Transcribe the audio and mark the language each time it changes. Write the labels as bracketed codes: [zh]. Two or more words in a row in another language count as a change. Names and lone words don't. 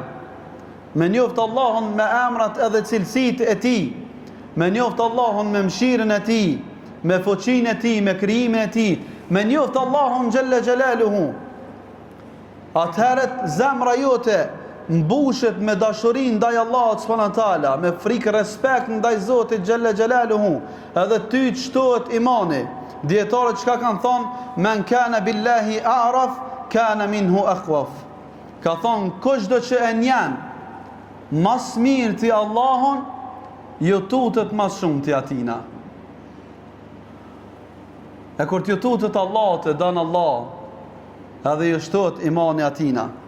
[sq] Me njoft Allahun me emrat edhe cilësitë e tij, me njoft Allahun me mëshirën e tij, me fuqinë e tij, me krijimin e tij, me njoft Allahun [ar] جل جلاله. [sq] Atëherë zemra jote mbushet me dashuri ndaj Allahut [ar] سبحانه وتعالى, [sq] me frikë respekt ndaj Zotit [ar] جل جلاله, [sq] edhe ty të shtohet imani. Dietarët çka kanë thonë, [ar] من كان بالله أعرف كان منه أخوف. [sq] Ka thonë kushdo që e njen mas mirë të Allahun, ju tutet mas shumë të atina. E kur t'ju tutet Allah, të danë Allah, edhe ju shtohet imani atina.